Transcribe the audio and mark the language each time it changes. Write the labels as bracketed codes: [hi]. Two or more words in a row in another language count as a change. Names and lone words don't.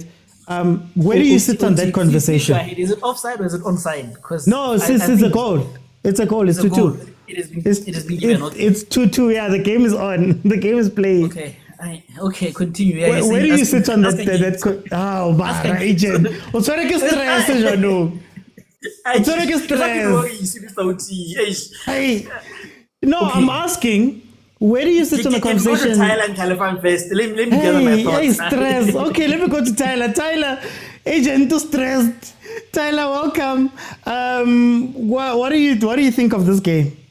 [en] Where do you sit on that conversation? Is it offside or is it onside? No, it's a goal. It's a goal. It's 2-2. It has been given. It's 2-2. Yeah, the game is on. The game is playing. Okay. Okay, continue. Yeah, where do you sit on that? Oh, my agent. [tn] O tshware ke stress jaanong. O tshware ke stress. [en] Hey, no, okay. I'm asking. Where do you sit on the conversation? Go to Thailand, California first. Let me gather my thoughts. Hey, stress. Okay, let me go to Tyler. Tyler, agent, too stressed. Tyler, welcome. What do you think of this game?